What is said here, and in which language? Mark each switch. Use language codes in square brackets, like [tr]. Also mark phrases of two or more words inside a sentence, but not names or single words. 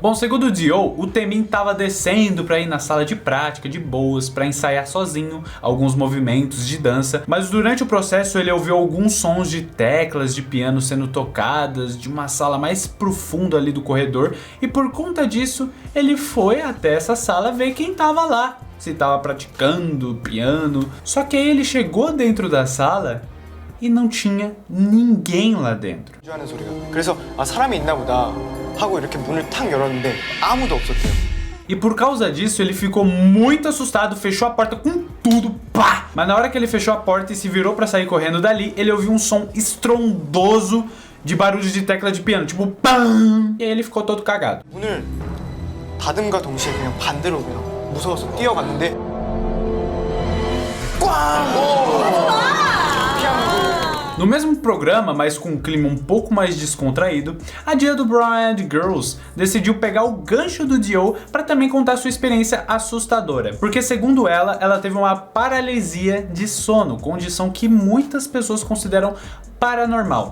[pt] Bom, segundo o Dio, o Taemin tava descendo pra ir na sala de prática, de boas, pra ensaiar sozinho alguns movimentos de dança, mas durante o processo ele ouviu alguns sons de teclas de piano sendo tocadas de uma sala mais profunda ali do corredor, e por conta disso, ele foi até essa sala ver quem tava lá, se tava praticando piano. Só que aí ele chegou dentro da sala e não tinha ninguém lá dentro. [ko] 하는 소리가. 그래서 아 사람이 있나 보다 하고 이렇게 문을 탁 열었는데 아무도 없었대요. [pt] E por causa disso ele ficou muito assustado, fechou a porta com tudo, pá! Mas na hora que ele fechou a porta e se virou pra sair correndo dali, ele ouviu um som estrondoso de barulho de tecla de piano, tipo pam! E aí ele ficou todo cagado. [ko] 문을 닫음과 동시에 그냥 반대로 그냥 무서워서 뛰어갔는데 [pt] No mesmo programa, mas com um clima um pouco mais descontraído, a Dia do Brown Eyed Girls decidiu pegar o gancho do Dio para também contar sua experiência assustadora. Porque segundo ela teve uma paralisia de sono, condição que muitas pessoas consideram paranormal.